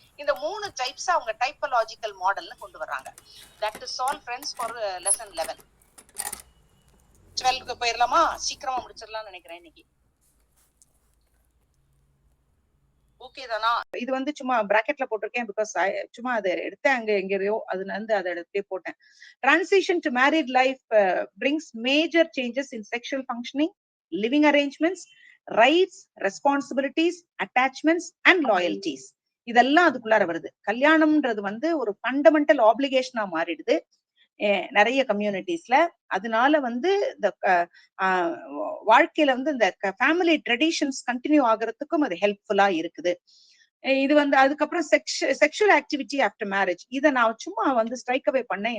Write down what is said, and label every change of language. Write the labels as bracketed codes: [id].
[ta] இந்த 3 டைப்ஸ் அவங்க டைப்பலாஜிக்கல் மாடல்னு கொண்டு வர்றாங்க. [en] That is all friends for lesson 11. [ta] 12க்கு போயிடலாமா? சீக்கிரமா முடிச்சிடலாம்னு நினைக்கிறேன் இன்னைக்கு. ஓகே தானா? இது வந்து சும்மா பிராக்கெட்ல போட்டிருக்கேன் பிகாஸ் சும்மா அதை எடுத்தேன் அங்க எங்கேயோ, அதுல இருந்து அதை எடுத்தே போட்டேன். [en] Transition to married life brings major changes in sexual functioning, living arrangements, rights, responsibilities, attachments and loyalties. [ta] இதெல்லாம் அதுக்குள்ளார வருது. கல்யாணம்ன்றது வந்து ஒரு ஃபண்டமெண்டல் ஆப்ளிகேஷனா மாறிடுது நிறைய கம்யூனிட்டிஸ்ல. அதனால வந்து இந்த வாழ்க்கையில வந்து இந்த ஃபேமிலி ட்ரெடிஷன்ஸ் கண்டினியூ ஆகுறதுக்கும் அது ஹெல்ப்ஃபுல்லா இருக்குது. இது வந்து அதுக்கப்புறம் [en] sexual activity after marriage, [ta] இதை நான் சும்மா வந்து ஸ்ட்ரைக் அவே பண்ணேன்.